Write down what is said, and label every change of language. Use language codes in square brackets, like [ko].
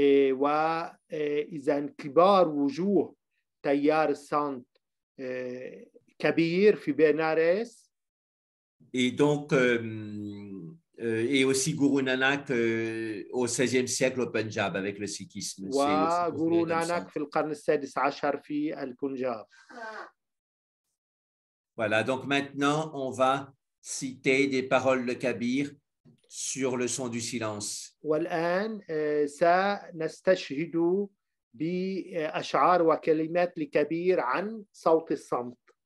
[ar] وإذا كبار وجوه تيار الصمت كبير في بنارس. [fr] Et donc, et aussi Guru Nanak au XVIe siècle au Punjab avec le sikhisme. C'est aussi [ar] وغورو [fr] considéré comme ça. [ar] نانك في القرن السادس عشر في البنجاب. [fr] Voilà, donc maintenant, on va citer des paroles de Kabir sur le son du silence. [ar] والآن سنستشهد بأشعار وكلمات لكبير عن صوت الصمت.